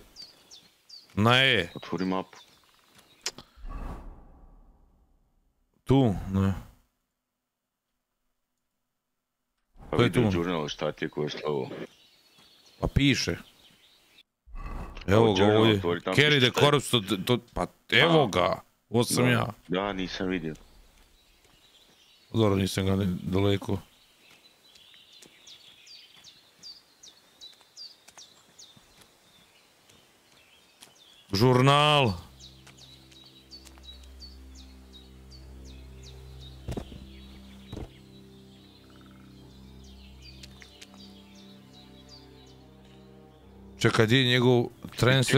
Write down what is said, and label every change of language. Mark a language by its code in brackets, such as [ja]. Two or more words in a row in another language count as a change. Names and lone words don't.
[bs] Na E. Otvori mapu. Tu, ne. Pa To je tu. vidi u žurnalu šta ti je koje slovo. Pa piše. Evo ga ovdje. [en] Carry the corpse to... [bs] Pa evo ga. Ovo sam ja. Da, nisam vidio. Dobro, nisam ga daleko. Žurnal. Čekaj, gdje je njegov transfer?